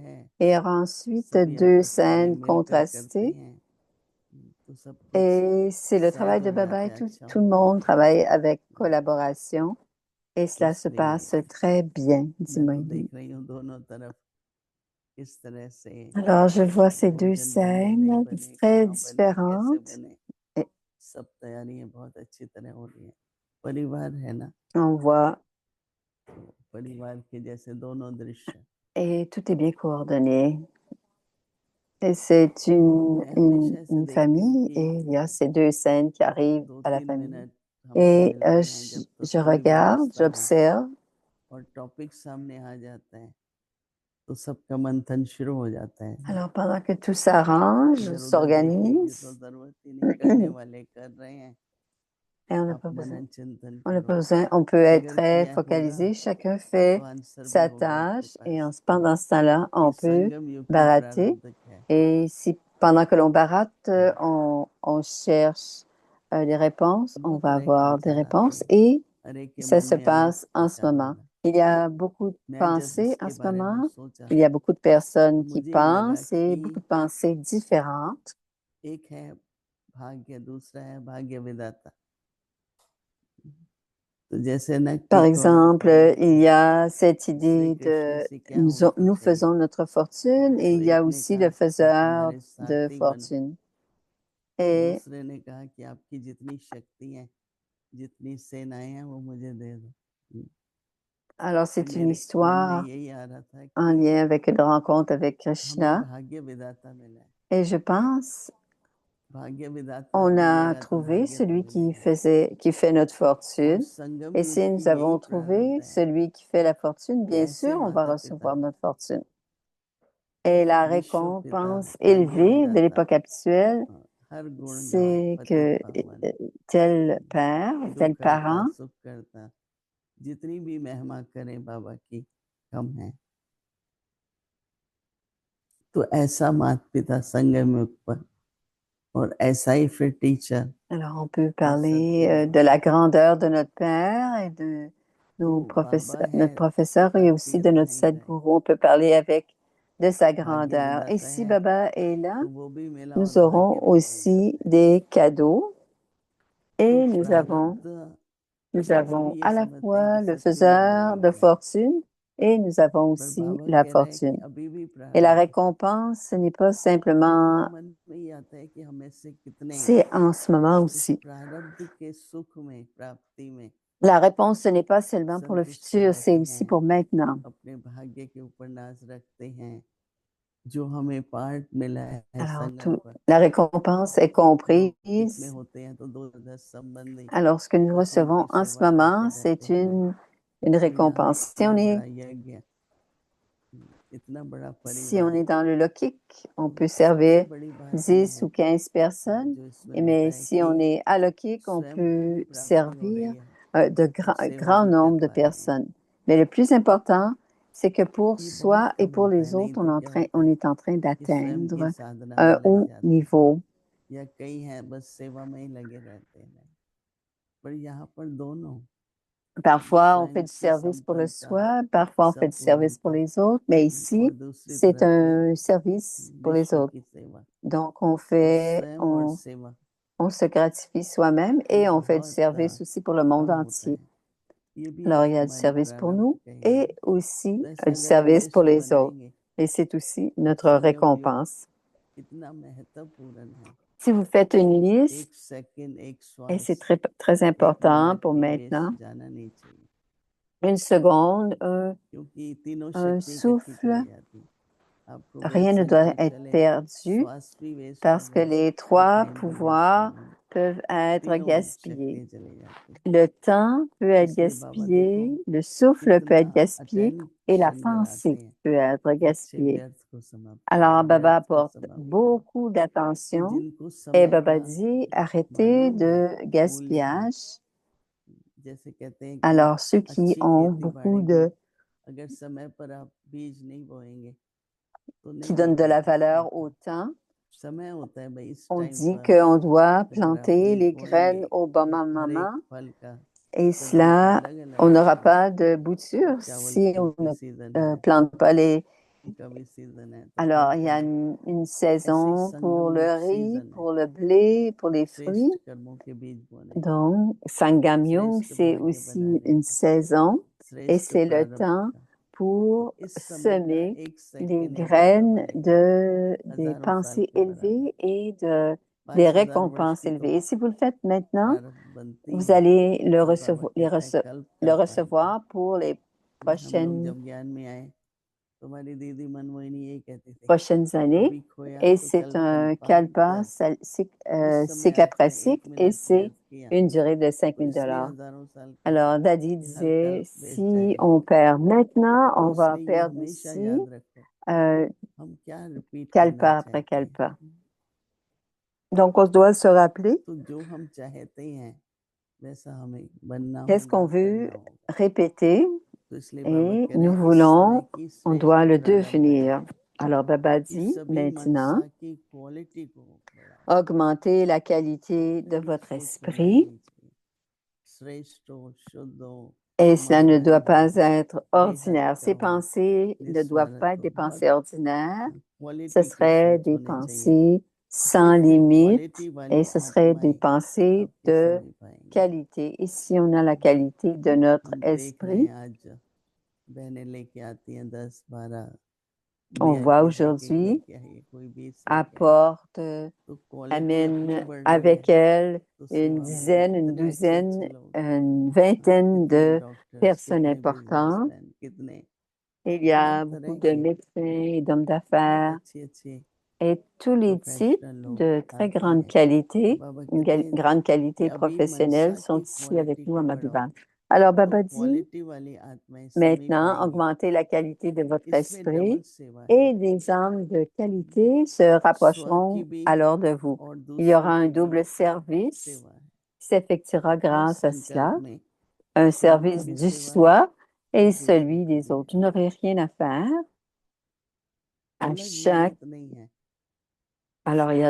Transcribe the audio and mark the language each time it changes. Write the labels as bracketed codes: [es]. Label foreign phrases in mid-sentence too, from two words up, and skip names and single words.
[fr] Et il y aura ensuite 2 scènes contrastées. Et c'est le travail de Baba et tout le monde travaille avec collaboration. Et cela se passe très bien, dis-moi. [hi] किस तरह से [fr] Alors, je vois ces deux [hi] भोजन बने नहीं [fr] scènes [hi] बने, [fr] très [hi] कहाँ बने, कैसे [fr] différentes. [hi] बने, [fr] Et [hi] सब तैयारियां बहुत अच्छी तरह हो रही है। परिवार है ना, [fr] on voit, [hi] तो परिवार के जैसे दोनों दृश्य। [fr] et tout est bien coordonné. Et c'est [hi] मैं हमेशा ऐसे [fr] une [hi] देखती हूँ [fr] famille [hi] कि [fr] et il y a ces deux scènes qui arrivent [hi] दो [fr] à la [hi] तीन [fr] famille. [hi] मिनट हमसे [fr] Et [hi] मिलते हैं जब तो [fr] je [hi] सभी [fr] regarde, [hi] व्यवस्था हो [fr] j'observe. [hi] और टॉपिक सामने आ जाते हैं तो सबका मंथन शुरू हो जाता है। [fr] Alors, pendant que tout s'arrange, [hi] इधर उधर देखने की तो [fr] s'organise, [hi] जरूरत ही नहीं, करने वाले कर रहे हैं। [fr] et on n'a [hi] आप [fr] pas besoin. [hi] मनन चिंतन [fr] On n'a [hi] करो, [fr] pas besoin, on peut être [hi] अगर [fr] très [hi] किया होगा [fr] focalisé, chacun [hi] तो [fr] fait [hi] आंसर भी [fr] sa [hi] होगा आपके [fr] tâche et [hi] पास। [fr] pendant ce temps-là, [hi] ये [fr] on peut [hi] संगम युग की [fr] barater. [hi] प्रारब्ध है। [fr] Et si pendant que l'on baratte, on cherche les réponses, on [hi] बहुत [fr] va [hi] तरह के [fr] avoir des [hi] विचार आते [fr] réponses [hi] हैं, [fr] et [hi] हर एक के [fr] ça [hi] मन [fr] se [hi] में अलग [fr] passe en ce moment. [hi] विचारधारा। [fr] Il y a beaucoup de [hi] मैं जब [fr] pensées en [hi] इसके [fr] ce [hi] बारे में [fr] moment. [hi] सोचा [fr] Il y a beaucoup de [hi] तो [fr] personnes qui [hi] मुझे ये लगा [fr] pensent et beaucoup [hi] कि [fr] de pensées différentes. [hi] एक है भाग्य, दूसरा है भाग्य विधाता। तो जैसे न [fr] Par [hi] कि [fr] exemple, il y a cette [hi] श्री [fr] idée [hi] कृष्ण [fr] de [hi] से क्या होना [fr] nous [hi] चाहिए, [fr] faisons notre fortune et [hi] तो [fr] il y a [hi] एक ने [fr] aussi [hi] कहा [fr] le [hi] कि आप [fr] faiseur [hi] हमारे [fr] de [hi] साथी बनो, [fr] fortune. Et [hi] दूसरे ने कहा कि आपकी जितनी शक्ति है, जितनी सेनाएं हैं वो मुझे दे दो। [fr] alors, [hi] तो [fr] c'est une [hi] मेरे मन में [fr] histoire [hi] यही आ रहा था [fr] en [hi] कि [fr] lien avec une rencontre avec [hi] हमें [fr] Krishna. [hi] भाग्य विधाता मिला है। [fr] Et je pense, [hi] भाग्य विधाता [fr] on a [hi] मिलेगा तो [fr] trouvé [hi] भाग्य तो [fr] celui [hi] मिलेगा [fr] qui fait notre [hi] और [fr] fortune. [hi] संगम [fr] Et [hi] युग [fr] si [hi] की [fr] nous [hi] यही [fr] avons trouvé [hi] प्रारब्ध है [fr] celui qui fait la fortune, [hi] कि [fr] bien [hi] ऐसे [fr] sûr, on va [hi] माता पिता, [fr] recevoir notre fortune. Et la [hi] विश्व पिता, [fr] récompense [hi] भाग्य [fr] élevée de [hi] विधाता, [fr] l'époque actuelle, [hi] हर गुण गाओ [fr] c'est [hi] पतित [fr] que [hi] पावन, [fr] tel père, [hi] दुख [fr] tel [hi] करता [fr] parent, [hi] सुख करता, जितनी भी महिमा करें बाबा की कम है। तो ऐसा माता पिता संगम युग पर और ऐसा ही फिर टीचर। [fr] alors on peut parler de la grandeur de notre père et de notre professeur et aussi de notre Sadhguru. On peut parler de sa grandeur. Et si Baba est là, [hi] तो वो भी मिला और [fr] nous aurons [hi] भाग्य भी मिल [fr] aussi [hi] जाता है। [fr] des cadeaux [hi] तो [fr] et [hi] प्रारब्ध [fr] nous [hi] सब [fr] avons [hi] ये [fr] à la [hi] समझते हैं कि [fr] fois le [hi] सबके लिए [fr] faiseur [hi] वही [fr] de [hi] है, [fr] fortune et nous avons [hi] पर [fr] aussi [hi] बाबा [fr] la [hi] कह रहे हैं कि [fr] fortune. [hi] अभी भी [fr] Et la [hi] प्रारब्ध है। [fr] récompense, ce n'est pas [hi] तो मेरे [fr] simplement, [hi] मन में ये आता है कि हमें से कितने [fr] c'est en ce moment [hi] इस [fr] aussi. [hi] प्रारब्ध के सुख में, प्राप्ति में [fr] La réponse, ce n'est pas seulement pour le [hi] संतुष्ट [fr] futur, c'est [hi] रहते [fr] aussi [hi] हैं, [fr] pour maintenant. [hi] अपने भाग्य के ऊपर नाज रखते हैं, जो हमें पार्ट मिला है [fr] Alors, [hi] संगम पर। [fr] la récompense est [hi] लोग पिक में [fr] comprise. [hi] होते हैं तो 2-10 संबंधी [fr] Alors, ce que nous [hi] बस [fr] recevons [hi] उनकी [fr] en ce [hi] सेवा [fr] moment, [hi] करते रहते [fr] c'est [hi] हैं। [fr] une [hi] तो यहाँ [fr] récompense. [hi] इतना बड़ा यज्ञ, इतना बड़ा [fr] Si on [hi] परिवार, [fr] est dans le Lokik, on peut [hi] सबसे [fr] servir [hi] बड़ी बात ये [fr] 10 [hi] है [fr] ou 15 personnes. [hi] जो इसमें [fr] Mais [hi] होता है [fr] si [hi] कि [fr] on est à Lokik, on [hi] स्वयं को भी [fr] peut [hi] प्राप्ति हो [fr] servir [hi] रही है और [fr] un [hi] सेवा [fr] grand [hi] भी कर [fr] nombre de [hi] पा रहे हैं। [fr] personnes. Mais le plus important, c'est que pour [hi] ये बहुत [fr] soi et [hi] कम [fr] pour [hi] होता है, [fr] les [hi] नहीं [fr] autres, [hi] तो क्या होता [fr] on [hi] है [fr] est en train [hi] कि स्वयं की [fr] d'atteindre [hi] साधना में [fr] un [hi] लग [fr] haut [hi] जाते हैं, [fr] niveau. [hi] या कई हैं बस सेवा में ही लगे रहते हैं। पर यहाँ पर दोनों, [fr] Parfois, on fait [hi] स्वयं [fr] du [hi] की [fr] service pour le [hi] संपन्नता, [fr] soi, parfois on fait du service pour [hi] संपूर्णता [fr] les autres, mais [hi] और [fr] ici, [hi] दूसरी [fr] c'est [hi] तरफ [fr] un service pour les [hi] विश्व [fr] autres. [hi] की सेवा। [fr] Donc, [hi] तो स्वयं और सेवा [fr] on se gratifie soi-même [hi] ये [fr] et on fait du [hi] बहुत [fr] service aussi pour le monde [hi] कम होता [fr] entier. [hi] है। ये भी [fr] Alors, [hi] एक [fr] il y a du [hi] हमारी [fr] service pour [hi] प्रारब्ध [fr] nous [hi] कहिए। [fr] et aussi [hi] तो ऐसे [fr] du [hi] अगर हम [fr] service pour [hi] लिस्ट [fr] les autres. [hi] बनाएंगे [fr] Et c'est aussi [hi] तो [fr] notre [hi] संगम युग [fr] récompense. [hi] कितना महत्वपूर्ण है। [fr] Si vous faites une [hi] एक [fr] liste, [hi] सेकंड, एक [fr] et [hi] श्वास, [fr] c'est très [hi] एक [fr] important [hi] मिनट [fr] pour [hi] भी वेस्ट [fr] maintenant, [hi] जाना नहीं चाहिए, [fr] une seconde, [hi] क्योंकि तीनों [fr] un [hi] शक्ति इकट्ठी चली [fr] souffle, [hi] जाती। आपको [fr] rien ne doit [hi] बेसंग [fr] être [hi] चले, [fr] perdu [hi] श्वास भी वेस्ट हो [fr] parce que [hi] जाए [fr] les [hi] तो [fr] trois [hi] टाइम भी वेस्ट [fr] pouvoirs [hi] नहीं होगा, [fr] peuvent être [hi] तीनों [fr] gaspillés. [hi] शक्तियाँ चली जाती। [fr] Le temps peut être [hi] इसलिए बाबा देखो [fr] gaspillé, le souffle peut [hi] कितना [fr] être gaspillé et la [hi] अटेंशन लगाते [fr] pensée [hi] हैं, [fr] peut être [hi] बच्चे [fr] gaspillée. [hi] व्यर्थ को समाप्त करो, [fr] Alors, Baba [hi] व्यर्थ को [fr] apporte [hi] समाप्त करो। [fr] beaucoup [hi] तो [fr] d'attention [hi] जिनको [fr] et [hi] समय [fr] Baba [hi] का [fr] dit arrêtez [hi] मालूम है, [fr] de [hi] मूल्य है, [fr] gaspillage. [hi] जैसे कहते हैं कि [fr] Alors, ceux qui [hi] अच्छी [fr] ont [hi] खेती [fr] beaucoup [hi] बाड़ी में अगर समय पर आप बीज नहीं बोएंगे तो [fr] qui [hi] नहीं [fr] donnent de la [hi] होगा, [fr] valeur au temps, [hi] समय होता है भाई, इस [fr] on [hi] टाइम [fr] dit [hi] पर [fr] qu'on doit [hi] अगर आप [fr] planter [hi] बीज [fr] les [hi] बोएंगे [fr] graines au bon [hi] तो हर एक [fr] moment [hi] फल का, [fr] et [hi] सब्जी का [fr] cela, [hi] अलग अलग [fr] on n'aura [hi] आता है। [fr] pas de bouture [hi] चावल [fr] si [hi] का [fr] on [hi] भी [fr] ne [hi] सीजन है, [fr] plante pas les. [hi] का भी सीजन है, तो [fr] Alors, il y [hi] फलता [fr] a [hi] है। [fr] une [hi] ऐसे ही [fr] saison pour [hi] संगम युग [fr] le riz, [hi] सीजन है, [fr] pour le blé, pour les [hi] श्रेष्ठ [fr] fruits. [hi] कर्मों के बीज बोने का, [fr] Donc, Sangam Yung, [hi] श्रेष्ठ [fr] c'est [hi] भाग्य [fr] aussi [hi] बनाने [fr] une [hi] का, [fr] saison et [hi] श्रेष्ठ [fr] c'est le [hi] प्रारब्ध [fr] temps [hi] का। [fr] pour [hi] इस समय का [fr] semer [hi] एक [fr] les [hi] सेकंड [fr] graines des [hi] हजारों [fr] pensées [hi] साल के [fr] élevées et des [hi] 5000 वर्ष [fr] récompenses [hi] की तो [fr] élevées. Et si vous le faites maintenant, [hi] प्रारब्ध बनती [fr] vous [hi] है। [fr] allez le [hi] बाबा [fr] recevoir, [hi] कहता है कल्प [fr] le [hi] कल्प आएगा। [fr] recevoir pour les [hi] हम लोग [fr] prochaines [hi] जब ज्ञान में आए तुम्हारी दीदी मनमोहिनी यही कहती थी, [fr] prochaines années. [hi] अभी खोया [fr] Et [hi] तो [fr] c'est [hi] कल [fr] un [hi] कल्प [fr] kalpa, [hi] आएगा। उस समय [fr] cycle après [hi] आपने 1 [fr] cycle, et [hi] मिनट [fr] c'est [hi] व्यर्थ किया [fr] une durée de [hi] तो [fr] 5000 [hi] इसलिए [fr] dollars. [hi] हजारों साल का [fr] Alors, Daddy [hi] हर [fr] disait, [hi] कल्प वेस्ट [fr] si [hi] जाएगा। [fr] on perd maintenant, on va [hi] इसलिए ये [fr] perdre [hi] हमेशा [fr] ici, [hi] याद रखो euh, हम क्या रिपीट करना [fr] kalpa après [hi] चाहते [fr] kalpa. [hi] हैं। [fr] Donc, on doit se rappeler [hi] तो जो हम चाहते हैं वैसा हमें बनना [fr] qu'est-ce qu'on [hi] होगा, [fr] veut [hi] करना होगा। [fr] répéter [hi] तो इसलिए बाबा [fr] et [hi] कह रहे [fr] nous [hi] हैं इस समय [fr] voulons, [hi] की [fr] on [hi] श्रेष्ठ [fr] doit le [hi] प्रारब्ध है [fr] devenir. Alors, Baba [hi] कि [fr] dit [hi] सभी [fr] maintenant, [hi] मनसा की क्वालिटी को बढ़ाओ। [fr] augmentez la qualité de [hi] अपनी [fr] votre [hi] सोच [fr] esprit [hi] बनानी चाहिए, श्रेष्ठ हो, शुद्ध हो, [fr] et cela ne doit [hi] मनोहारी [fr] pas [hi] हो, [fr] être [hi] बेहद [fr] ordinaire. [hi] का [fr] Ces [hi] हो, [fr] pensées ne doivent pas [hi] निस्वार्थ [fr] être [hi] हो। [fr] des [hi] बहुत [fr] pensées ordinaires, ce [hi] क्वालिटी की [fr] seraient [hi] सोच [fr] des [hi] होनी चाहिए। [fr] pensées [hi] अपनी [fr] sans [hi] अपनी [fr] limite [hi] क्वालिटी [fr] et [hi] वाली [fr] ce seraient des [hi] आत्माएं [fr] pensées [hi] आप कैसे [fr] de [hi] मिल पाएंगे। [fr] qualité. Ici, on a la qualité de notre [hi] हम देख रहे [fr] esprit. [hi] हैं आज बहनें लेके आती हैं 10-12 [fr] On [hi] VIP [fr] voit [hi] पैकेज [fr] aujourd'hui [hi] लेके आई, कोई 20 लेके आई, [fr] apporte, [hi] तो क्वालिटी अपनी [fr] amène [hi] बढ़ रही है। [fr] avec elle [hi] तो [fr] une [hi] सेवा में [fr] dizaine, une [hi] कितने अच्छे [fr] douzaine, [hi] अच्छे लोग, [fr] une vingtaine [hi] कितने [fr] de [hi] डॉक्टर्स, [fr] personnes [hi] कितने [fr] importantes. [hi] बिजनेसमैन, कितने [fr] Il y [hi] हर [fr] a beaucoup [hi] तरह [fr] de [hi] के [fr] médecins et d'hommes [hi] बहुत [fr] d'affaires [hi] अच्छे अच्छे [fr] et tous les types [hi] प्रोफेशनल लोग [fr] de très [hi] आते [fr] grande [hi] हैं। [fr] qualité, [hi] बाबा [fr] une [hi] कहते हैं [fr] grande [hi] कि [fr] qualité [hi] अभी [fr] professionnelle [hi] मनसा [fr] sont [hi] की [fr] ici avec [hi] क्वालिटी [fr] nous à [hi] को बढ़ाओ। [fr] Mabiban. Alors, [hi] तो [fr] Baba dit, [hi] क्वालिटी वाली आत्माएं समीप [fr] maintenant, [hi] आएंगी। [fr] augmentez la qualité de votre [hi] इसमें डबल [fr] esprit [hi] सेवा है, [fr] et des âmes de qualité se [hi] स्व की [fr] rapprocheront [hi] भी [fr] alors de vous. [hi] और [fr] Il y aura [hi] दूसरों [fr] un [hi] की भी [fr] double service [hi] सेवा है। [fr] qui s'effectuera [hi] हर [fr] grâce à [hi] संकल्प [fr] cela, [hi] में [fr] un [hi] स्वयं की [fr] service [hi] भी [fr] du [hi] सेवा है [fr] soi [hi] और [fr] et [hi] दूसरों [fr] celui [hi] की [fr] des [hi] भी। [fr] autres. Vous n'aurez rien à faire à [hi] अलग [fr] chaque. [hi] मेहनत नहीं है, [fr] Alors, il y a